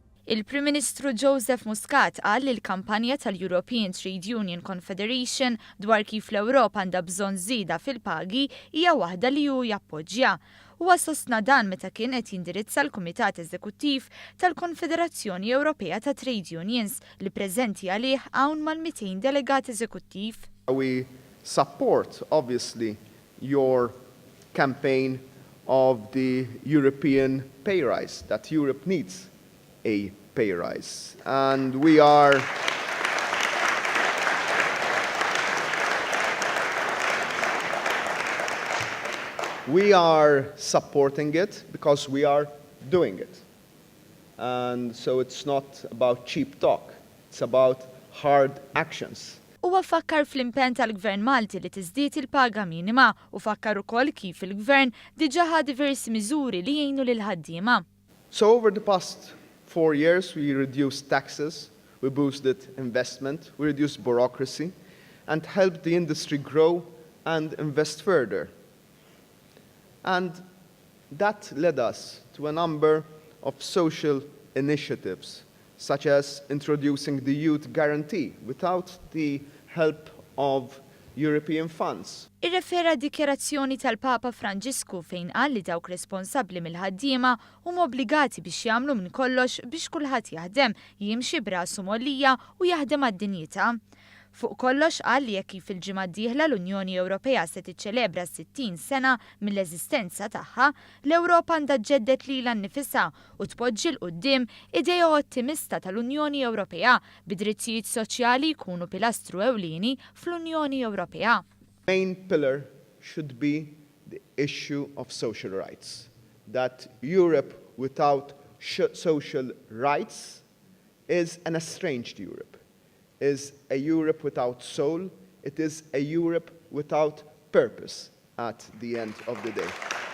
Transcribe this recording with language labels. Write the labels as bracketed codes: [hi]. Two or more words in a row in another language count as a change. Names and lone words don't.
[mt] Il-Prim Ministru Joseph Muscat qal li l-kampanja tal-European Trade Union Confederation dwar kif l-Ewropa għandha bżonn żieda fil-pagi hija waħda li hu jappoġġja. Huwa sostna dan meta kien qed jindirizza l-Kumitat Eżekuttiv tal-Konfederazzjoni Ewropea ta' Trade Unions li preżenti għalih hawn mal-200 delegat eżekuttiv. [en] We support obviously your campaign of the European pay rise, that Europe needs a pay rise. And we are supporting it because we are doing it. And so it's not about cheap talk, it's about hard actions. [mt] Huwa fakkar fl-impenn tal-Gvern Malti li tiżdied il-paga minima u fakkar ukoll kif il-Gvern diġà ħa diversi miżuri li jgħinu lil ħaddiema. [en] So over the past 4 years we reduced taxes, we boosted investment, we reduced bureaucracy and helped the industry grow and invest further. And that led us to a number of social initiatives, such as introducing the Youth Guarantee without the help of European funds. [mt] Irrefera d-dikjarazzjoni tal-Papa Franġisku fejn qal li dawk responsabbli mill-ħaddiema huma obbligati biex jagħmlu minn kollox biex kulħadd jaħdem, jimxi b'rasu mollija u jaħdem għad-dinjità. Fuq kollox qal li jekk kif il-ġimgħa d-dieħla l-Unjoni Ewropea se tiċċelebra 60 sena mill-eżistenza tagħha, l-Ewropa għandha ġġeddet lilha nnifisha u tpoġġi l quddiem idea ottimista tal-Unjoni Ewropea bid-drittijiet soċjali jkunu pilastru ewlieni fl-Unjoni Ewropea. [en] Main pillar should be the issue of social rights. That Europe without social rights is an estranged Europe. Is a Europe without soul, it is a Europe without purpose at the end of the day.